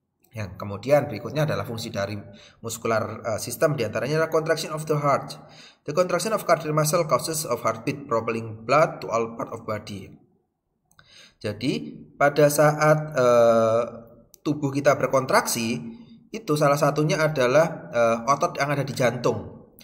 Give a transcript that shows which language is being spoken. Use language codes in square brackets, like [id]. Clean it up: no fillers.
[id] Yang kemudian berikutnya adalah fungsi dari muscular system, diantaranya adalah contraction of the heart. [en] The contraction of cardiac muscle causes of heartbeat, propelling blood to all part of body. [id] Jadi pada saat tubuh kita berkontraksi, itu salah satunya adalah otot yang ada di jantung.